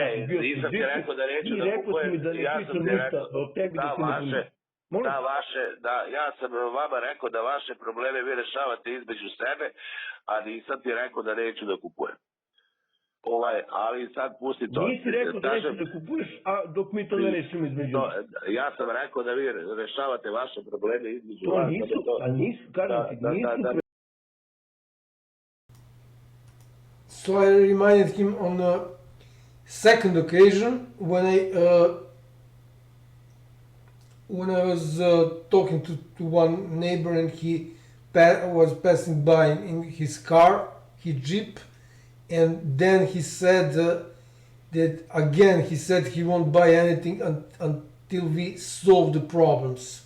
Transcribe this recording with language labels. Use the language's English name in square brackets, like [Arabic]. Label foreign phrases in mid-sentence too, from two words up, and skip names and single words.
[Serbian] nisam ti rekao da neću da kupujem, ja sam ti rekao, da vaše, ja sam vama rekao da vaše probleme vi rešavate između sebe, a nisam ti rekao da neću da kupujem. Ali sad pusti to. Nisi rekao da nećeš da kupuješ, a dok mi to ne rešimo između nas. Ja sam rekao da vi rešavate vaše probleme između vas. To nisu, kažem ti, nisu. [English] So I reminded him on a second occasion when I was talking to one neighbor and he was passing by in his car, his Jeep, and then he said that again he said he won't buy anything until we solve the problems.